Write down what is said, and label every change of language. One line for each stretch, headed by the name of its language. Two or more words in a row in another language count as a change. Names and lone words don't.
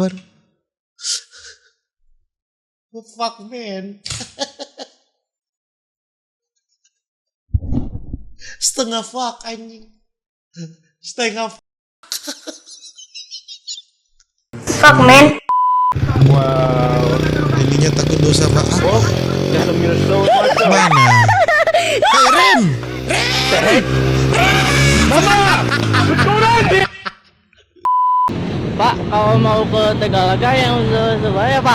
English: Fuck man.
Indonesian: Setengah fuck anjing. Setengah fuck.
English: Fuck man.
Indonesian: Ininya takut dosa maaf. Mana?
English: Hey Ren.
Indonesian: Pak, kalau mau ke Tegalaga yang Surabaya, Pak.